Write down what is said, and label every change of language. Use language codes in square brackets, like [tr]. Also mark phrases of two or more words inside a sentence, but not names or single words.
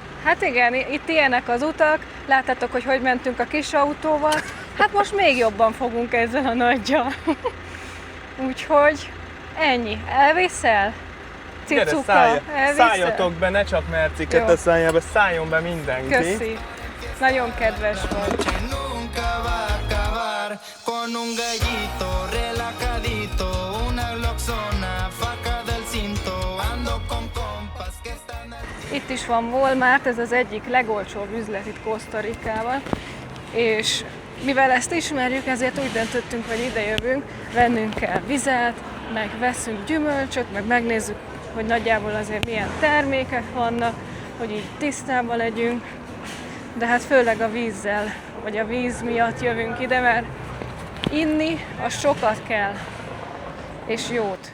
[hu] Hát igen, itt ilyenek az utak. Láttátok, hogy mentünk a kis autóval. Hát most még jobban fogunk ezzel a nagyjal. Úgyhogy ennyi. Elviszel? Cicuka, elviszel? Szálljatok be, ne csak Merciket Jó. a szálljába, szálljon be mindenki. Köszi. Nagyon kedves vagy. [es] Nunca va a acabar con un gallito relajadito, una gloxona, faca del cinto, ando con compas que están... [hu] Itt is van Walmart, ez az egyik legolcsóbb üzlet itt Costa Ricában, és mivel ezt ismerjük, ezért úgy döntöttünk, hogy ide jövünk, vennünk kell vizet, meg veszünk gyümölcsöt, meg megnézzük, hogy nagyjából azért milyen termékek vannak, hogy így tisztában legyünk, de hát főleg a vízzel, vagy a víz miatt jövünk ide, mert inni az sokat kell, és jót.